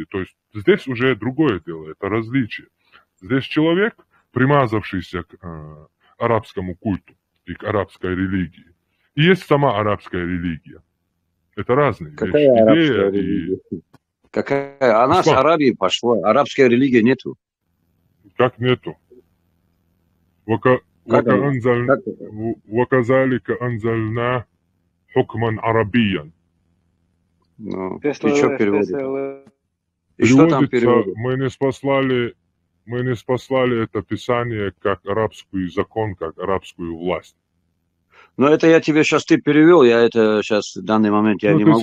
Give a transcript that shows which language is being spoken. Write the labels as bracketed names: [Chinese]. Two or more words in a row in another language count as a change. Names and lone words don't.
[Russian] То есть здесь уже другое дело, это различие. Здесь человек, примазавшийся к арабскому культу и к арабской религии. И есть сама арабская религия. Это разные вещи. Какая арабская религия? Какая? Она с Арабии пошла. Арабская религия нету. Как нету? [Arabic] وَكَذَلِكَ أَنزَلْنَا حُكْمًا عَرَبِيًّا. [Russian] Ну, и что переводит? И что там Переводится, переводит? мы не спаслали это писание как арабский закон, как арабскую власть. Но это я тебе сейчас, ты перевел, я это сейчас в данный момент я не могу.